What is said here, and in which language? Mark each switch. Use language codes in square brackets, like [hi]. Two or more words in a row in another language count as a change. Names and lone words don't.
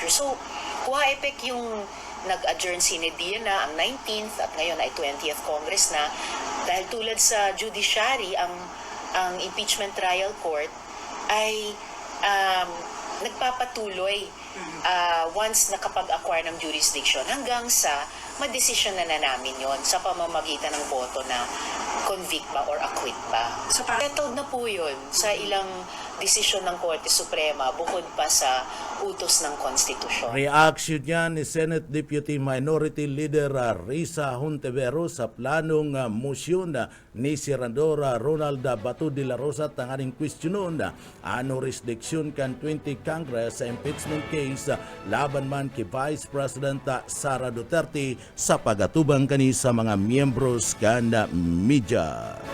[tl] So, kuha epek yung nag-adjourn [la] sine die [tl] na ang 19th at ngayon ay 20th Congress na dahil tulad sa judiciary ang [en] impeachment trial court [tl] ay nagpapatuloy once nakapag-acquire ng jurisdiction hanggang sa madesisyon na namin yon sa pamamagitan ng boto na convict ba [en] or acquit [tl] ba. So, settled na po yun sa ilang desisyon ng Korte Suprema bukod pa sa utos ng konstitusyon. [bik] Reaction niya ni Senate Deputy Minority Leader Risa Hontiveros sa planong motion ni Senador Ronald Bato de la Rosa tanganing questionon jurisdiction kan 20 Congress sa impeachment case laban man kay Vice President Sara Duterte sa pagatubang kani sa mga miyembros kan media.